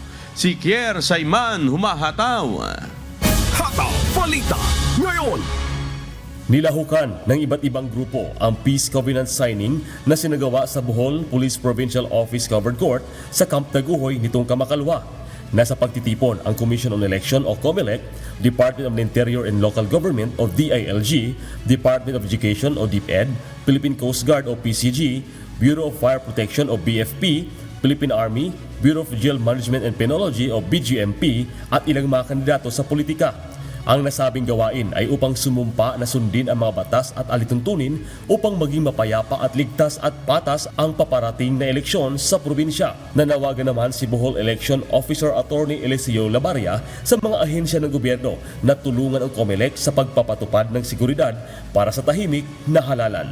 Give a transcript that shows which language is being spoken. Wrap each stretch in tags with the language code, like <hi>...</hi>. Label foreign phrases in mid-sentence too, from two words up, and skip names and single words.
<tl>Si Kier Saiman humahataw. Hataw Balita Ngayon. Nilahukan ng iba't ibang grupo ang Peace Covenant signing na sinagawa sa Bohol Police Provincial Office Covered Court sa Camp Taguhoy nitong kamakalwa. Nasa pagtitipon ang Commission on Election o COMELEC, Department of the Interior and Local Government o DILG, Department of Education o DepEd, Philippine Coast Guard o PCG, Bureau of Fire Protection o BFP, Philippine Army, Bureau of Jail Management and Penology o BGMP at ilang mga kandidato sa politika. Ang nasabing gawain ay upang sumumpa na sundin ang mga batas at alituntunin upang maging mapayapa at ligtas at patas ang paparating na eleksyon sa probinsya. Nanawagan naman si Bohol Election Officer Attorney Eliseo Labaria sa mga ahensya ng gobyerno na tulungan ang COMELEC sa pagpapatupad ng seguridad para sa tahimik na halalan.</tl>